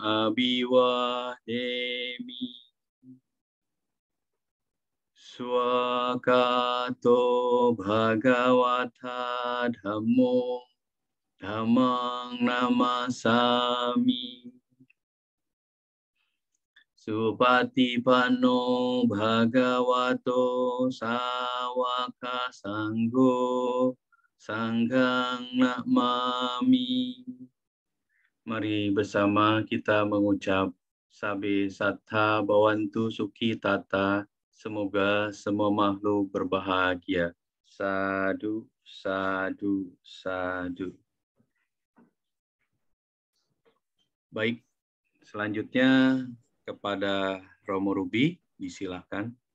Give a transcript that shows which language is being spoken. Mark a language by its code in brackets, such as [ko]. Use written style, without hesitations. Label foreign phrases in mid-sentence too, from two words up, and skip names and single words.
[pi] Abhiwademi Swakato Bhagawata Dhammo Dhammang Namasami Supatipanno Bhagavato Sawaka Sanggo Sanggang Namami. [id] Mari bersama kita mengucap [pi] Sabe Sattha Bhavantu Sukhi Tata. [id] Semoga semua makhluk berbahagia. [pi] Sadu, sadu, sadu. [id] Baik, selanjutnya kepada Romo Ruby, disilakan.